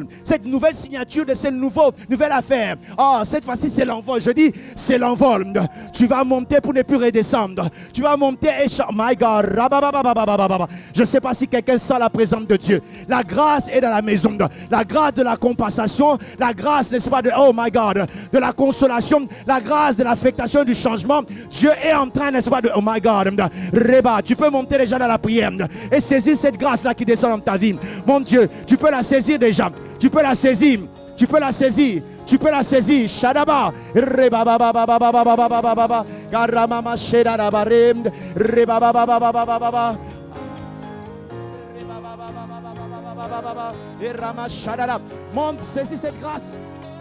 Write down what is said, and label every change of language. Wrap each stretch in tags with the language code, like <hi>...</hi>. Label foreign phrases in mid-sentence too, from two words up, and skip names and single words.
<fr>Cette nouvelle signature de cette nouvelle affaire. Oh, cette fois-ci, c'est l'envol. Je dis, c'est l'envol. Tu vas monter pour ne plus redescendre. Tu vas monter et...</fr> <en>My God.</en> <fr>Je ne sais pas si quelqu'un sent la présence de Dieu. La grâce est dans la maison. La grâce de la compensation. La grâce, n'est-ce pas, de...</fr> <en>Oh my God.</en> <fr>De la consolation. La grâce de l'affectation du changement. Dieu est en train, n'est-ce pas, de...</fr> <en>Oh my God.</en> <fr>Reba, tu peux monter déjà dans la prière et saisir cette grâce-là qui descend dans ta vie. Mon Dieu, tu peux la saisir déjà. Tu peux la saisir. Tu peux la saisir. Tu peux la saisir. Shadaba. Reba baba baba baba baba baba baba. Garamama shedara barem. Reba baba baba baba baba. Reba baba baba baba baba baba. Et rama shadara. Monte, saisis cette grâce.</fr>